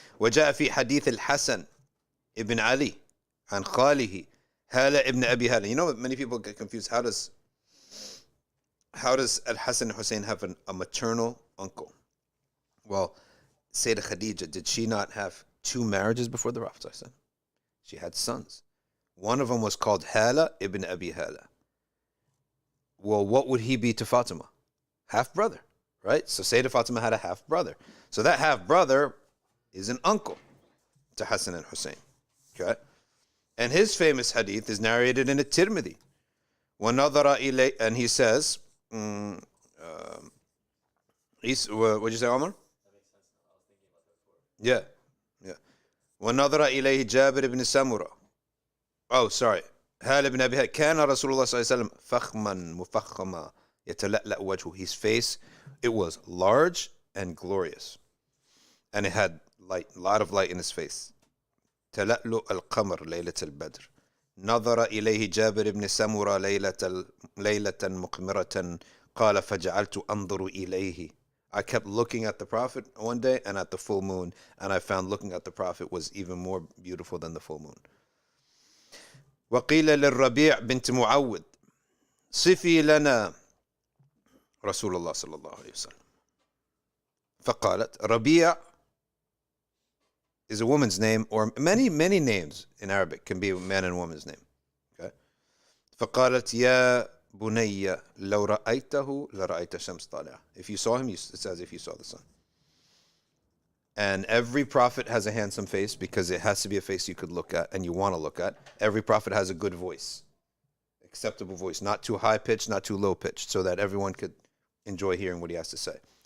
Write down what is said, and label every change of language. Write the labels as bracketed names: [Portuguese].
[Arabic] وجاء في حديث الحسن ابن علي عن خاله هالة ابن أبي هالة. [English] You know, many people get confused. How does Al-Hasan and Hussein have a maternal uncle? Well, Sayyidah Khadija, did she not have 2 marriages before the Prophet? She had sons. One of them was called Hala ibn Abi Hala. Well, what would he be to Fatima? Half brother, right? So Sayyidah Fatima had a half brother. So that half brother is an uncle to Hassan and Hussein. Okay? And his famous hadith is narrated in a Tirmidhi. [Arabic] وَنَظَرَ إِلَيْهِ, [English] and he says, what'd you say, Omar? Yeah. [Arabic] وَنَظَرَ إِلَيْهِ جابر بن سمرة. [English] Oh, sorry. [Arabic] هال بن أبي كان رسول الله صلى الله عليه وسلم فخما مفخما يتلألأ وجهه. [English] His face, it was large and glorious, and it had light, a lot of light in his face. [Arabic] تلألؤ القمر ليلة البدر. نظر إليه جابر بن سمرة ليلة مقمرة قال فجعلت أنظر إليه. [English] I kept looking at the Prophet one day and at the full moon, and I found looking at the Prophet was even more beautiful than the full moon. [Arabic] وقيل للربيع بنت معوذ صفي لنا رسول الله صلى الله عليه وسلم. فقالت, [English] ربيع is a woman's name, or many names in Arabic can be a man and woman's name. Okay? [Arabic] فقالت يا بني لو رأيته لرأيت شمس طالعة. [English] If you saw him, it's as if you saw the sun. And every prophet has a handsome face because it has to be a face you could look at and you want to look at. Every prophet has a good voice, acceptable voice, not too high pitched, not too low pitched, so that everyone could enjoy hearing what he has to say.